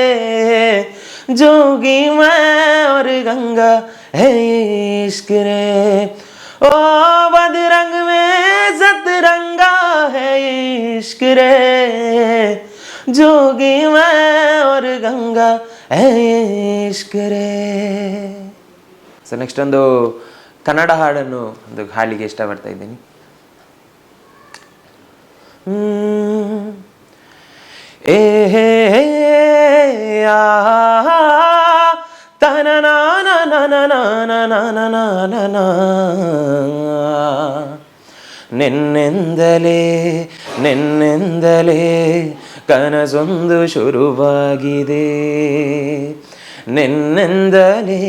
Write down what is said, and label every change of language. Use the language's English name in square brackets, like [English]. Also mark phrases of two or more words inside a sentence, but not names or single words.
[Hindi] जोगी मैं और गंगा है इश्क रे ओ मधुरंग में सतरंगा है इश्क रे जोगी मैं और गंगा है इश्क रे. [English] so next [Kannada] ಒಂದು ಕನ್ನಡ ಹಾಡನ್ನು ಒಂದು ಹಾಡಿಗೆ ಇಷ್ಟಪಡ್ತಾ ಇದ್ದೀನಿ. ಏ ಹೇ ಆ ತನನ ನಿನ್ನೆಂದಲೇ ನಿನ್ನೆಂದಲೇ ಕನಸೊಂದು ಶುರುವಾಗಿದೆ ನಿನ್ನೆಂದಲೇ